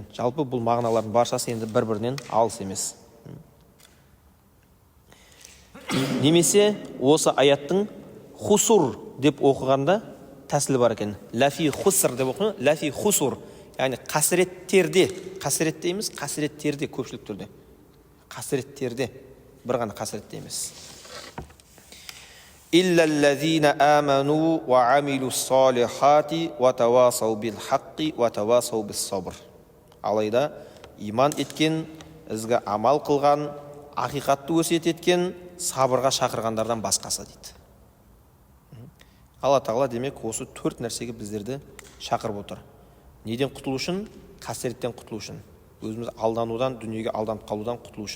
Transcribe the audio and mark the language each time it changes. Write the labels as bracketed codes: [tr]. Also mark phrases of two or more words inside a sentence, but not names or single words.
[kk] Жалпы бұл мағыналардың баршасы енді бір-бірінен алыс емес. Немесе осы аяттың хусур деп оқығанда тәсілі бар екен. [ar] لفي خسر [kk] деп оқыны, [ar] لفي خسر, [kk] яғни қасіреттерде, қасірет дейміз, қасіреттерде көпшілік түрде. Қасіреттерде, бір ғана қасіретте емес. [ar] إلا الذين آمنوا وعملوا الصالحات وتواصوا بالحق وتواصوا بالصبر. [kk] Алайда иман еткен, ізгі амал қылған, ақиқатты өсиет еткен, сабырға шақырғандардан басқасы дейді. Алла тағала демек осы 4 нәрсеге біздерді шақырып отыр. Неден құтылу үшін? Қасіреттен құтылу үшін. Өзіміз алданудан, дүниеге алданып қалудан құтылу үшін.